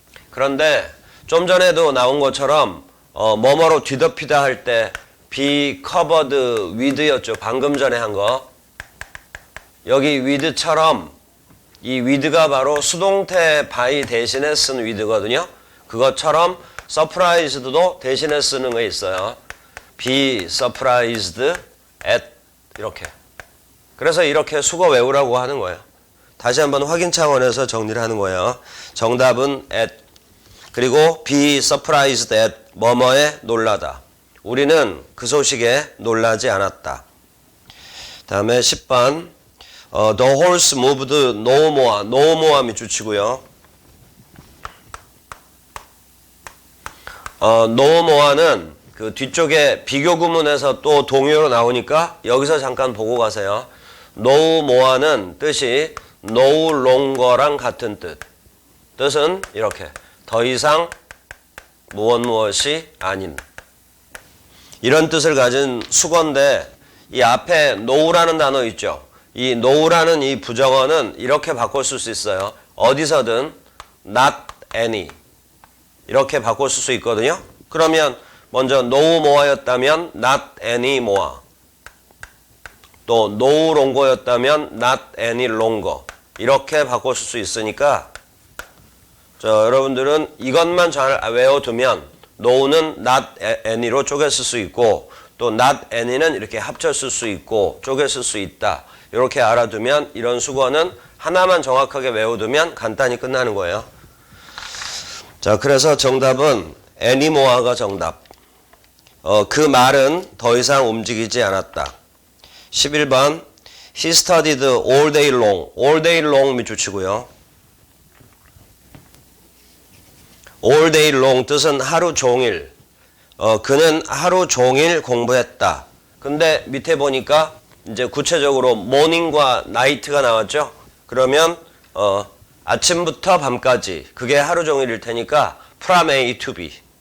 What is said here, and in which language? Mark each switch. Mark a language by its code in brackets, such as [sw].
[ko] 그런데 좀 전에도 나온 것처럼 뭐뭐로 뒤덮이다 할 때 [en] be covered with [ko] 였죠. 방금 전에 한 거. 여기 with처럼 이 with가 바로 수동태 by 대신에 쓴 with거든요. 그것처럼 surprised도 대신에 쓰는 거 있어요. [en] be surprised at 이렇게. [ko] 그래서 이렇게 수거 외우라고 하는 거예요. 다시 한번 확인 차원에서 정리를 하는 거예요. 정답은 at. 그리고 [en] be surprised at [ko] 뭐뭐에 놀라다. 우리는 그 소식에 놀라지 않았다. 다음에 10번. [en] The horse moved no more. no more [ko] 밑줄치고요. no more는 그 뒤쪽에 비교 구문에서 또 동요로 나오니까 여기서 잠깐 보고 가세요. no more는 뜻이 no longer랑 같은 뜻. 뜻은 이렇게 더 이상 무엇이 아닌 이런 뜻을 가진 수거인데 이 앞에 no라는 단어 있죠. 이 no라는 이 부정어는 이렇게 바꿔 쓸 수 있어요. 어디서든 not any 이렇게 바꿔 쓸 수 있거든요. 그러면 먼저 [en] no more였다면 not any more. 또 no longer였다면 not any longer. [ko] 이렇게 바꿔 쓸 수 있으니까 자, 여러분들은 이것만 잘 외워두면 no는 not any로 쪼개 쓸 수 있고 또 not any는 이렇게 합쳐 쓸 수 있고 쪼개 쓸 수 있다. 이렇게 알아두면 이런 수거는 하나만 정확하게 외워두면 간단히 끝나는 거예요. 자, 그래서 정답은 anymore가 정답. 그 말은 더 이상 움직이지 않았다. [en] 11번 He studied all day long. all day long [ko] 밑줄치고요. [en] all day long [ko] 뜻은 하루 종일. 그는 하루 종일 공부했다. 근데 밑에 보니까 이제 구체적으로 morning과 night가 나왔죠. 그러면 아침부터 밤까지 그게 하루 종일일 테니까 [en] from A to B.